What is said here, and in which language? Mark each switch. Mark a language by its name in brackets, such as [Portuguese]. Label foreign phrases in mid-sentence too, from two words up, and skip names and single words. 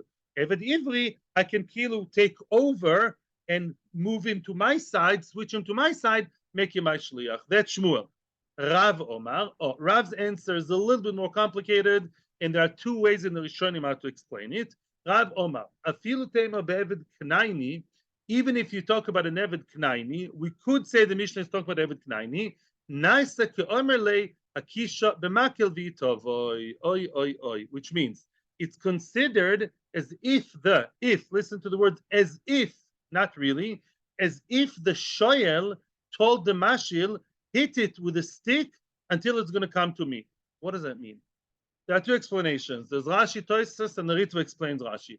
[Hebrew] Eved Ivri, [English] I can kilu take over and move him to my side, switch him to my side, make him my shliach. That's Shmuel. Rav Omar. Rav's answer is a little bit more complicated, and there are two ways in the Rishonim how to explain it. [Aramaic] Rav Omar, afilu tema be'eved knaini, [English] even if you talk about an [Hebrew] Eved Knaini, [English] we could say the Mishnah is talking about [Hebrew] Eved Knaini. [Aramaic] Naisa ke'omer le akisha b'makel v'itovoy, [English] which means it's considered as if listen to the word, as if, not really, as if the shoyel told the mashil, hit it with a stick until it's going to come to me. What does that mean? There are two explanations. There's Rashi, Tosfos, and the Ritva explains Rashi.